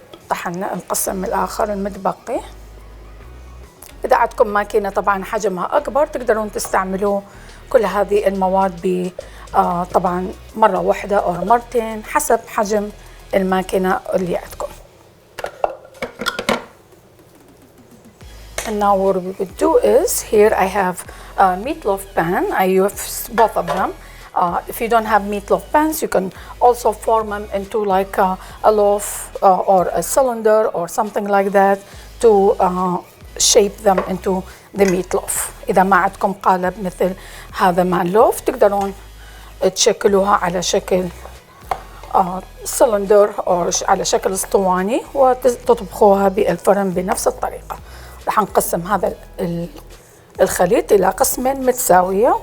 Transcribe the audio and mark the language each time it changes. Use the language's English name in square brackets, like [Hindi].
[Arabic] طحنا نقسم الآخر المتبقي. إذا عندكم ماكينة طبعا حجمها أكبر تقدرون تستعملوا كل هذه المواد طبعا مرة واحدة أو مرتين حسب حجم الماكينة اللي عندكم. [English] And now what we would do is, here I have a meatloaf pan. I use both of them. If you don't have meatloaf pans, you can also form them into like a loaf or a cylinder or something like that to shape them into the meatloaf. [Arabic] إذا ما عندكم قالب مثل هذا مع اللوف تقدرون تشكلوها على شكل سلندر أو على شكل اسطواني وتطبخوها بالفرن بنفس الطريقة. رح نقسم هذا الخليط إلى قسمين متساوية.